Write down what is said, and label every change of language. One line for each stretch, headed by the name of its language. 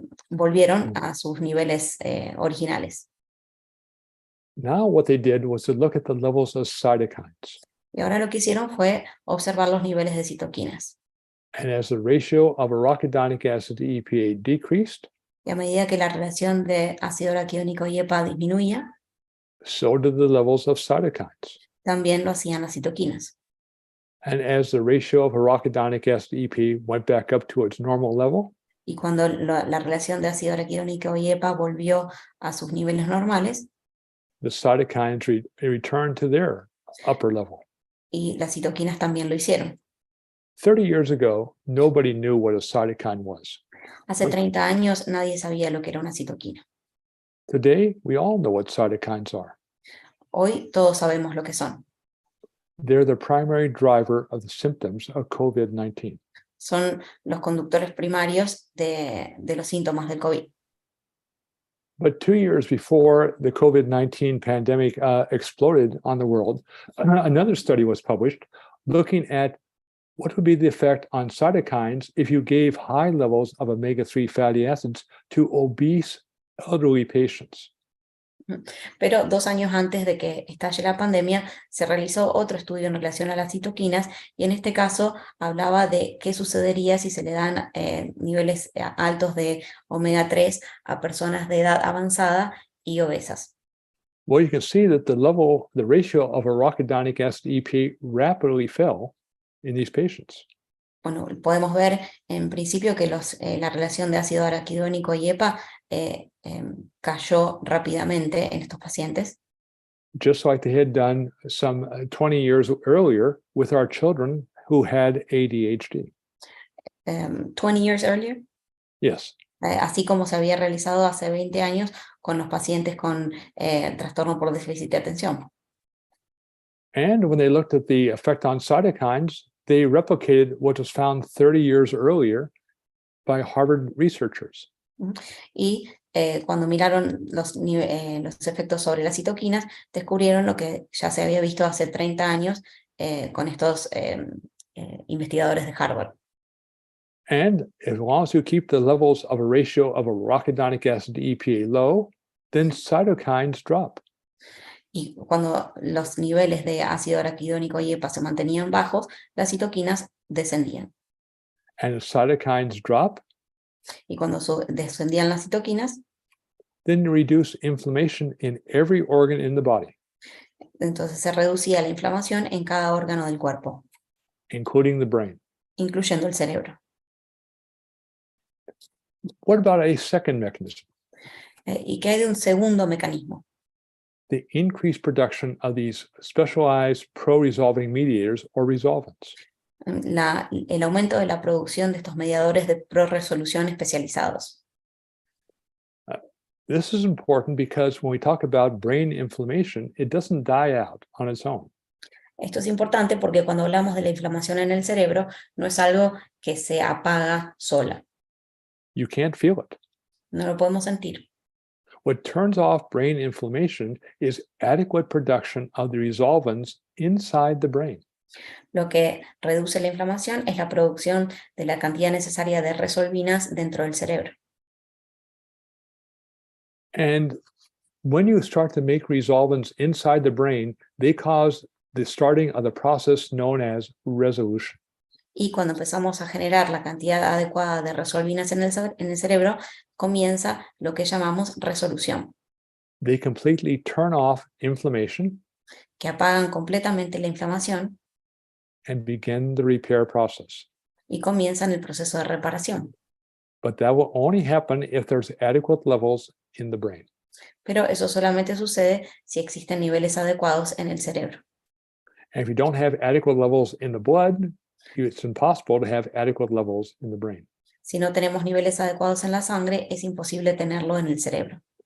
Spanish: Volvieron a sus niveles originales.
English: Now what they did was to look at the levels of cytokines.
Spanish: Y ahora lo que hicieron fue observar los niveles de citoquinas.
English: And as the ratio of arachidonic acid to EPA decreased,
Spanish: Y a medida que la relación de ácido araquidónico y EPA disminuía,
English: so did the levels of cytokines.
Spanish: también lo hacían las citoquinas.
English: And as the ratio of arachidonic acid to EPA went back up to its normal level,
Spanish: Y cuando la relación de ácido araquidónico y EPA volvió a sus niveles normales,
English: the cytokines returned to their upper level.
Spanish: y las citoquinas también lo hicieron.
English: 30 years ago, nobody knew what a cytokine was.
Spanish: Hace 30 años nadie sabía lo que era una citoquina.
English: Today, we all know what cytokines are.
Spanish: Hoy todos sabemos lo que son.
English: They're the primary driver of the symptoms of COVID-19.
Spanish: son los conductores primarios de los síntomas del COVID.
English: But 2 years before the COVID-19 pandemic exploded on the world, another study was published looking at what would be the effect on cytokines if you gave high levels of omega-3 fatty acids to obese elderly patients.
Spanish: Pero 2 años antes de que estalle la pandemia, se realizó otro estudio en relación a las citoquinas y en este caso hablaba de qué sucedería si se le dan niveles altos de omega 3 a personas de edad avanzada y obesas.
English: Well, you can see that the ratio of arachidonic acid EPA rapidly fell in these patients.
Spanish: Bueno, podemos ver en principio que la relación de ácido araquidónico y EPA cayó rápidamente en estos pacientes.
English: Just like they had done some 20 years earlier with our children who had ADHD. 20 years earlier. Yes.
Spanish: Así como se había realizado hace 20 años con los pacientes con trastorno por déficit de atención.
English: And when they looked at the effect on cytokines, they replicated what was found 30 years earlier by Harvard researchers.
Spanish: Y cuando miraron los efectos sobre las citoquinas, descubrieron lo que ya se había visto hace 30 años con estos investigadores de Harvard.
English: And as long as you keep the levels of a ratio of arachidonic acid to EPA low, then cytokines drop.
Spanish: Y cuando los niveles de ácido araquidónico y EPA se mantenían bajos, las citoquinas descendían.
English: And as cytokines drop,
Spanish: y cuando descendían las citoquinas,
English: then you reduce inflammation in every organ in the body,
Spanish: entonces se reducía la inflamación en cada órgano del cuerpo,
English: including the brain.
Spanish: incluyendo el cerebro.
English: What about a second mechanism?
Spanish: ¿Y qué hay de un segundo mecanismo?
English: The increased production of these specialized pro-resolving mediators or resolvents.
Spanish: El aumento de la producción de estos mediadores de pro-resolución especializados.
English: This is important because when we talk about brain inflammation, it doesn't die out on its own.
Spanish: Esto es importante porque cuando hablamos de la inflamación en el cerebro, no es algo que se apaga sola.
English: You can't feel it.
Spanish: No lo podemos sentir.
English: What turns off brain inflammation is adequate production of the resolvents inside the brain.
Spanish: Lo que reduce la inflamación es la producción de la cantidad necesaria de resolvinas dentro del cerebro.
English: And when you start to make resolvents inside the brain, they cause the starting of the process known as resolution.
Spanish: Y cuando empezamos a generar la cantidad adecuada de resolvinas en el cerebro, comienza lo que llamamos resolución.
English: They completely turn off inflammation
Spanish: que apagan completamente la inflamación
English: and begin the repair process.
Spanish: y comienzan el proceso de reparación.
English: But that will only happen if there's adequate levels in the brain.
Spanish: Pero eso solamente sucede si existen niveles adecuados en el cerebro.
English: And if you don't have adequate levels in the blood, it's impossible to have adequate levels in the brain.
Spanish: Si no tenemos niveles adecuados en la sangre, es imposible tenerlo en el cerebro.